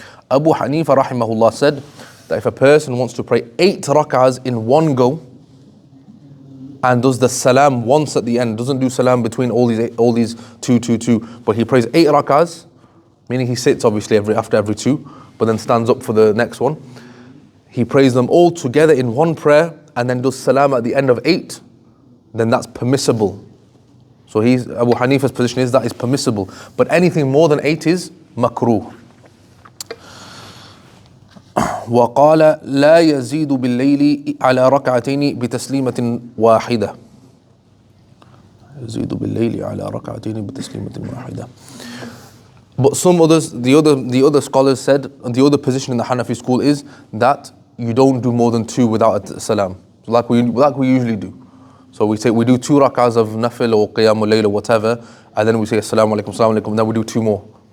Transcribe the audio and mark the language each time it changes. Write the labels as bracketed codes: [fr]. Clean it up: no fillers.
[en] Abu Hanifa rahimahullah said that if a person wants to pray 8 rak'ahs in one go and does the salam once at the end, doesn't do salam between all these 2, but he prays 8 rak'ahs, meaning he sits obviously after every 2, but then stands up for the next one. He prays them all together in one prayer and then does salam at the end of 8, then that's permissible. So Abu Hanifa's position is that is permissible, but anything more than 8 is makruh. [ar] وقال لا يزيد بالليل على ركعتين بتسليمة واحدة. يزيد بالليل على ركعتين بتسليمة واحدة. [en] But some others, the other scholars said, the other position in the Hanafi school is that you don't do more than 2 without a salam. So like we usually do. So we do 2 rak'ahs of nafil or qiyamul layl or whatever, and then we say assalamu alaikum, and then we do 2 more.